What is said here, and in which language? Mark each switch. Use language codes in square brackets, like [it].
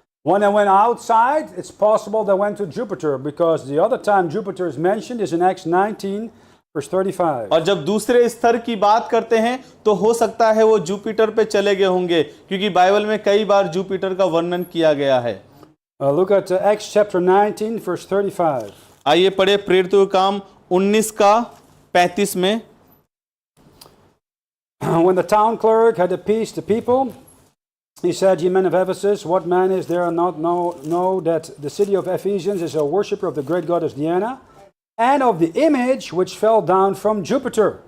[en] When they went outside, it's possible they went to Jupiter, because the other time Jupiter is mentioned is in Acts 19, verse 35. [hi] और जब दूसरे स्तर की बात करते हैं तो हो सकता है वो जुपिटर पे चले गए होंगे, क्योंकि बाइबल में कई बार जुपिटर का वर्णन किया गया है। [en] Look at Acts chapter 19, verse 35. [hi] आइए पढ़े प्रेरितों के काम 19 का 35 में। [en] When the town clerk had appeased the people, he said, "Ye men of Ephesus, what man is there not know that the city of Ephesians is a worshipper of the great goddess Diana, and of the image which fell down from Jupiter?"